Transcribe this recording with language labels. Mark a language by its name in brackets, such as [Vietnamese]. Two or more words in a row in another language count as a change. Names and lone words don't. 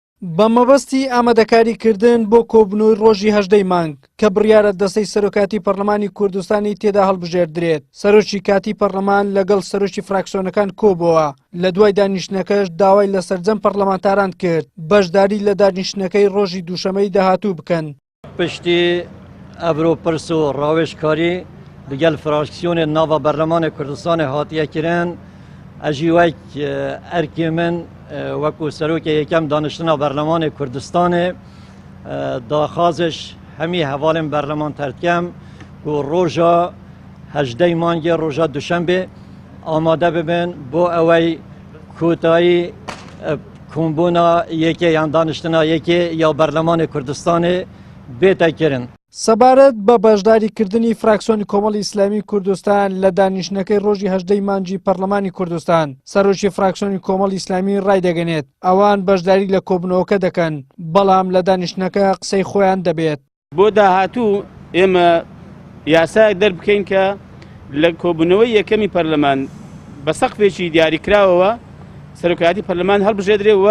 [Central Kurdish] بە مەبەستی ئامادەکاریکردن بۆ کۆبنەوەی ڕۆژی 18 مانگ کە بڕیارە دەسەی سەرۆکاتی پەرلەمانی کوردستانی تێدا هەڵبژێردرێت سەرۆکی کاتی پەرلەمان لەگەڵ سەرۆکی فراکسیۆنەکان کۆبووە لە دوای دانیشتنەکەش داوای لە سەرجەم پەرلەمانتاران کرد بەشداری لە دانیشتنەکەی ڕۆژی دووشەمەی داهاتوو بکەن. [Kurdish] پشتی ئەڤرۆپرس و ڕاوێژکاری لەگەڵ فراکسیۆنێ ناڤە بەرلەمانی کوردستانی هاتیەکردن ئەژی وەک ئەرکی من وەکو سەرۆکی یەکەم دانیشتنا بەرلەمانی کوردستانê daxwazش hemî hevalên berlemanter dikem ku roja 18 mangê roja duşembê amade bibin bo ew kotayî kombûna yekê yan daniştina yekê ya berlemanê Kurdistanê bête kirin. [Central Kurdish] سەبارەت بە بەشداریکردنی فراکسیۆنی کۆمەڵی ئیسلامی کوردستان لە دانیشتنەکەی ڕۆژی 18 مانگی پەرلەمانی کوردستان سەرۆکی فراکسیۆنی کۆمەڵی ئیسلامی ڕایدەگەنێت ئەوان بەشداری لە کۆبنەوەکە دەکەن بەڵام لە دانیشتنەکە قسەی خۆیان دەبێت. بۆ داهاتوو ئێمە یاسایەک دەربکەین کە لە کۆبنەوەی یەکەمی پەرلەمان بە سەقفێکی دیاریکراوەوە سەرۆکایەتی پەرلەمان هەڵبژێدرێەوە